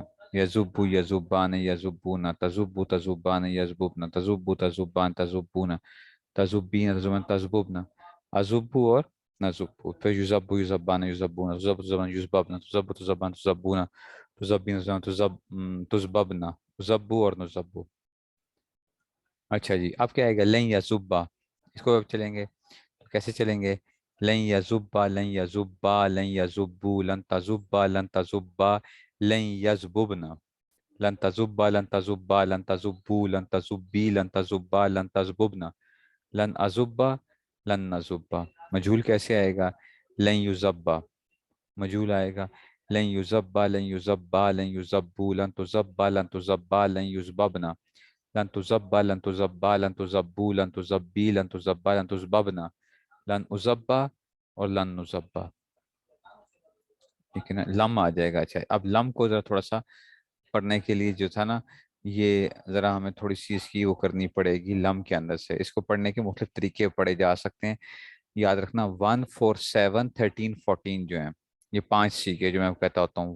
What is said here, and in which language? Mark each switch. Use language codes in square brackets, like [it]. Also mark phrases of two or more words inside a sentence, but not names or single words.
[ar] يجبّ يجبّان يجبّون تجبّ تجبّان يجببن تجبّ تجبّان تجبّون تجبّين تجبّان تجببن. أجبّ [hi] और [ar] نجبّ. فير يجبّ يجبّان يجبّون تجبّ تجبّان يجببن تجبّ تجبّان تجبّون تجبّين تجببن. أجبّ و نجبّ. [hi] अच्छा जी, अब क्या आएगा? [ar] لن يجبّ. [hi] इसको अब चलेंगे, तो कैसे चलेंगे? [ar] لن يجبّ لن يجبّا لن يجبّوا لن تجبّ لن تجبّا لن يجببن. لن تجبّ لن تجبّا لن تجبّوا لن تجبّي لن تجبّا لن تجببن. لن أجبّ لن نجبّ. [hi] मजहूल कैसे आएगा? [ar] لن يجبّ. [hi] मजहूल आएगा [ar] لن يجبّ لن يجبّا لن يجبّوا لن تجبّ لن تجبّا لن يجببن. لن تجبّ لن تجبّا لن تجبّوا لن تجبّي لن تجبّا لن تجببن. لن أجبّ و لن نجبّ, [hi] ठीक है ना। लम आ जाएगा। अच्छा, अब लम को जरा थोड़ा सा पढ़ने के लिए जो था ना, ये जरा हमें थोड़ी सी इसकी वो करनी पड़ेगी। लम के अंदर से इसको पढ़ने के मुख्तलिफ तरीके पढ़े जा सकते हैं। याद रखना 1 4 7 13 14 जो है, ये 5 सीखे जो मैं कहता होता हूँ।